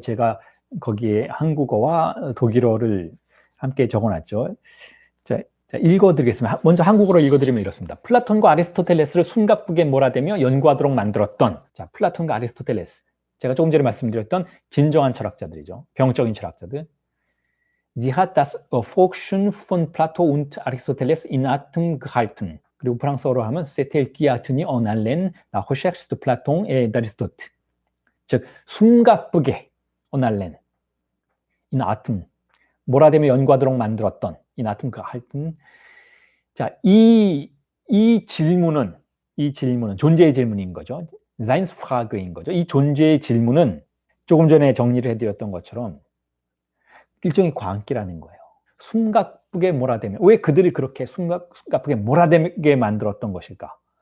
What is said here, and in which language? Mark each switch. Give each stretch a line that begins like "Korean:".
Korean: 제가 거기에 한국어와 독일어를 함께 적어놨죠. 자, 읽어드리겠습니다. 먼저 한국어로 읽어드리면 이렇습니다. 플라톤과 아리스토텔레스를 숨가쁘게 몰아대며 연구하도록 만들었던, 자, 플라톤과 아리스토텔레스, 제가 조금 전에 말씀드렸던 진정한 철학자들이죠. 병적인 철학자들.
German: Sie hat das Forschen von Plato und Aristoteles in Atem gehalten.
Korean: 그리고 프랑스어로 하면
French: C'était qui a tenu en haleine la recherche de Platon et d'Aristote.
Korean: 즉, 숨가쁘게
French: en haleine,
German: in Atem,
Korean: 몰아대며 연구하도록 만들었던
German: in Atem gehalten.
Korean: 자, 이 질문은 존재의 질문인 거죠. Seinsfrage인 거죠. 이 존재의 질문은 조금 전에 정리를 해드렸던 것처럼 일종의 광기라는 거예요. 숨가쁘게 몰아대며, 왜 그들이 그렇게 숨가쁘게 몰아대게 만들었던 것일까?